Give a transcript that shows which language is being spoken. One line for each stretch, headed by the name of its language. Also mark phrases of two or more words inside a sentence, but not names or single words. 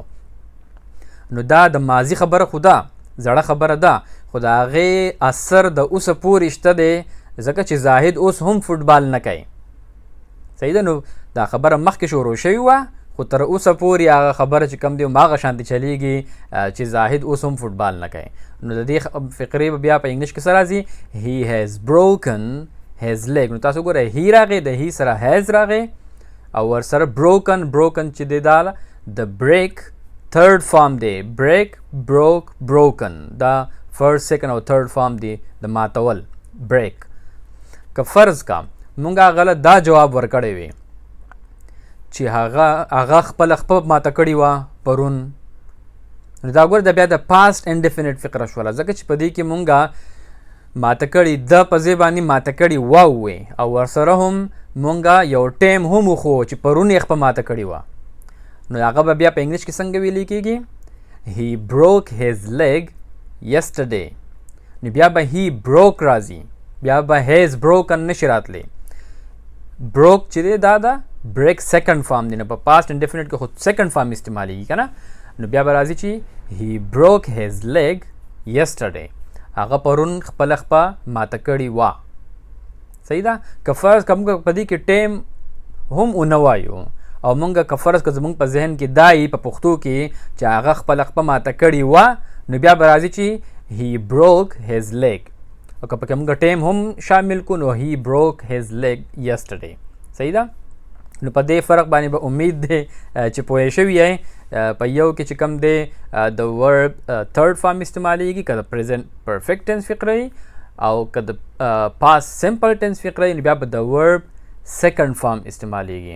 Pashto: نو دا د ماضي خبره خو ده زړه خبره ده خو د هغې اثر د اوسه پورې شته دی ځکه چې زاهد اوس هم فوټبال نه کوي. صحیح ده؟ نو دا خبره مخکې شروع شوې وه خو تر اوسه پورې هغه خبره چې کوم دی هماغه شانتې چلیږي چې زاهد اوس هم فوټبال نه کوي. نو د دې فقرې به بیا په انګلیش کې څه راځي
English: he has broken his leg.
Pashto: نو تاسو ګورئ هی راغی د هی سره هیز راغی او ورسره broken چې دی دا د
English: break third form
Pashto: دی break broke broken دا
English: first second
Pashto: او
English: third form
Pashto: دی د ماتول break. که فرض کا مونږ هغه دا جواب ورکړی وي چې هغه خپله خپه ماته کړې وه پرون نو دا ګوره د بیا د
English: past indefinite
Pashto: فقره شوله ځکه چې په دې کې مونږه ماته کړي د په ځای باندې ماته کړي ووې او ورسره هم مونږه یو ټیم هم وښو چې پرون یې خپه ماته کړې وه نو هغه به بیا په انګلیش کې څنګه ویلی کېږي
English: he broke his leg yesterday.
Pashto: نو بیا به
English: he broke
Pashto: راځي بیا به
English: has broken
Pashto: نشي راتلی. broke چې دی دا ده
English: break second form
Pashto: دی نو په
English: past indefinite
Pashto: کې خو
English: second form
Pashto: استعمالیږي که نه نو بیا به راځي چې
English: he broke his leg yesterday
Pashto: هغه پرون خپله خپه ماته کړې وه. صحیح ده. که فرض که موږ په دې کې ټیم هم ونه وایو او موږ که فرض که زموږ په ذهن کې دای په پښتو کې چې هغه خپله خپه ماته کړې وه نو بیا به راځي چې
English: he broke his leg
Pashto: او که پکې موږ ټیم هم شامل کو نو
English: he broke his leg yesterday.
Pashto: صحیح ده. نو په دې فرق باندې به امید دی چې پوه شوي یې. په یو کې چې کوم دی د
English: verb third form
Pashto: استعمالیږي که د
English: present perfect tense
Pashto: فقره او که د
English: past simple tense
Pashto: فقره بیا به د
English: verb second form
Pashto: استعمالیږي.